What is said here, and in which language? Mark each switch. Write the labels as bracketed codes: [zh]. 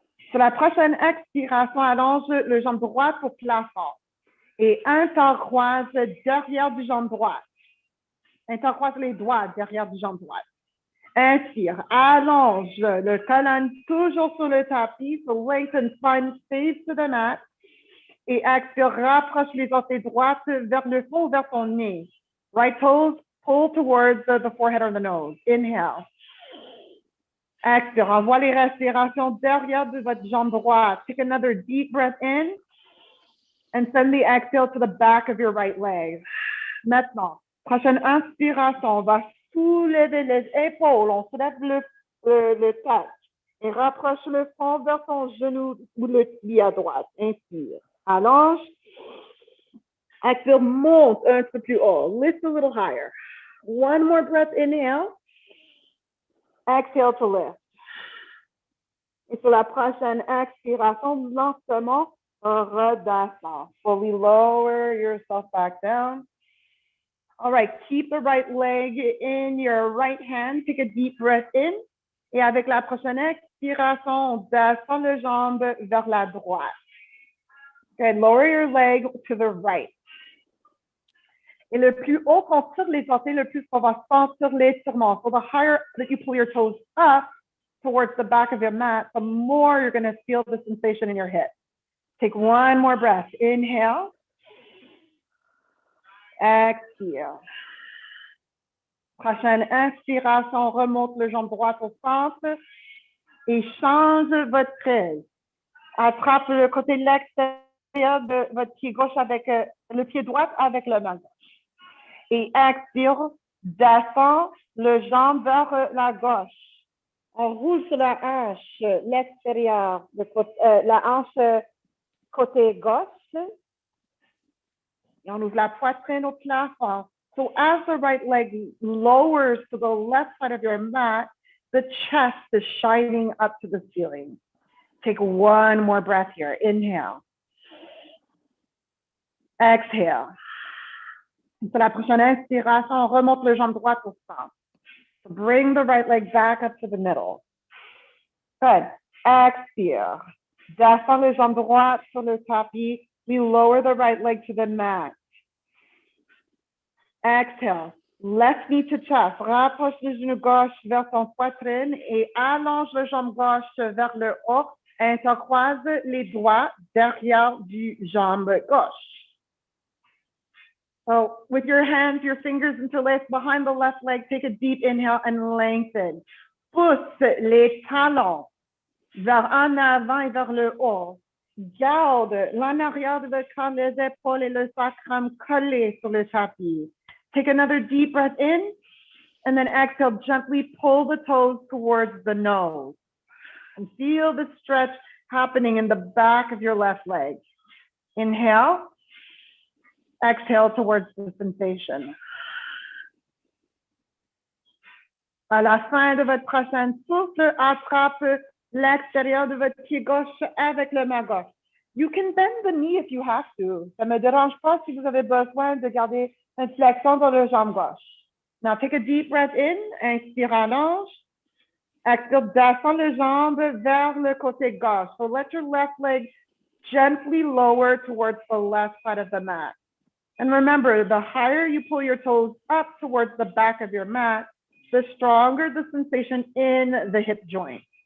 [fr] Sur la prochaine expiration, allonge le jambe droite au plafond et intercroise derrière du jambe droite. Intercroise les doigts derrière du jambe droite. Inspire, allonge le colonne toujours sur le tapis, [en] so lengthen spine, face to the mat. [fr] Et expire, rapproche les orteils droites vers le fond, vers ton nez. [en] Right toes pull towards the forehead or the nose. Inhale. [fr] Expire, envoie les respirations derrière de votre jambe droite. [en] Take another deep breath in and send the exhale to the back of your right leg. [fr] Maintenant, prochaine inspiration, on va soulever les épaules, on soulève le tête et rapproche le front vers ton genou ou le pli à droite. Inspire, allonge, expire, monte un peu plus haut, [en] lift a little higher. One more breath, inhale, exhale to lift. [fr] Et sur la prochaine expiration, lentement, redescend. [en] Fully lower yourself back down. All right, keep the right leg in your right hand. Take a deep breath in. [fr] Et avec la prochaine expiration, on descend le jambe vers la droite. [en] Good, lower your leg to the right. [fr] Et le plus haut qu'on tire les orteils, le plus qu'on va sentir l'étirement. [en] So the higher that you pull your toes up towards the back of your mat, the more you're going to feel the sensation in your hips. Take one more breath. Inhale. [fr] Expire. Prochaine inspiration, remonte le jambe droite au centre et change votre prise. Attrape le côté de l'extérieur de votre pied gauche avec le pied droit avec le main gauche. Et expire, descend le jambe vers la gauche. On roule sur la hanche, l'extérieur, la hanche côté gauche. Et on ouvre la poitrine au plafond. [en] So as the right leg lowers to the left side of your mat, the chest is shining up to the ceiling. Take one more breath here. Inhale. Exhale. [fr] Pour la prochaine inspiration, on remonte le jambe droite au centre. [en] So bring the right leg back up to the middle. Good. Expire. [fr] Descend le jambe droite sur le tapis. [en] We lower the right leg to the mat. Exhale. Left knee to chest. [fr] Rapproche le genou gauche vers ton poitrine et allonge le jambe gauche vers le haut. Intercroise les doigts derrière du jambe gauche. [en] So with your hands, your fingers interlaced behind the left leg, take a deep inhale and lengthen. [fr] Pousse les talons vers en avant et vers le haut. Garde l'en arrière de votre corps, les épaules et le sacrum collés sur le tapis. [en] Take another deep breath in, and then exhale, gently pull the toes towards the nose. And feel the stretch happening in the back of your left leg. Inhale, exhale towards the sensation. [fr] À la fin de votre prochaine souffle, attrape l'extérieur de votre pied gauche avec le main gauche. [en] You can bend the knee if you have to. [fr] Ça ne me dérange pas si vous avez besoin de garder une flexion dans le jambe gauche. [en] Now take a deep breath in, [fr] inspire, allonge. [en] Exhale, [fr] descends le jambe vers le côté gauche. [en] So let your left leg gently lower towards the left side of the mat. And remember, the higher you pull your toes up towards the back of your mat, the stronger the sensation in the hip joint.